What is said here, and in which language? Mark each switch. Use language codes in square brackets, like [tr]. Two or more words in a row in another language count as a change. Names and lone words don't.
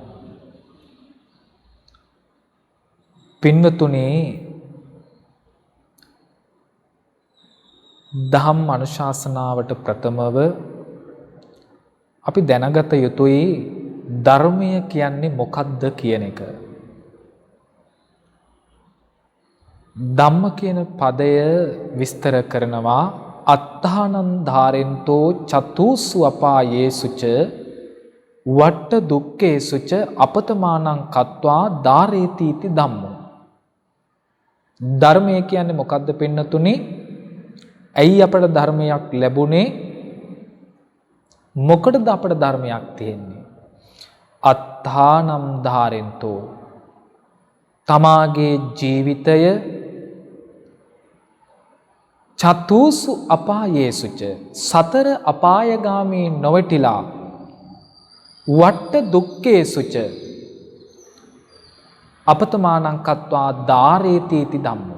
[si] පින්වතුනි, දහම් අනුශාසනාවට ප්‍රථමව අපි දැනගත යුතුයි ධර්මය කියන්නේ මොකක්ද කියන එක. ධම්ම කියන පදය විස්තර කරනවා [pi] අත්තානන්ධාරෙන්තෝ චතුස්සු අපායේසුච වට්ට දුක්ඛේසුච අපතමානං කତ୍වා ධාරේතිති ධම්මෝ. [si] ධර්මය කියන්නේ මොකක්ද පින්නතුනි? ඇයි අපට ධර්මයක් ලැබුණේ? මොකටද අපට ධර්මයක් තියෙන්නේ? [pi] අත්තානම් ධාරෙන්තෝ, [si] තමාගේ ජීවිතය [pi] චතුස්සු අපායේසුච, [si] සතර අපායගාමී නොවටිලා, [pi] වට්ට දුක්ඛේසුච අපතමානං කତ୍වා ධාරේතිති ධම්මෝ.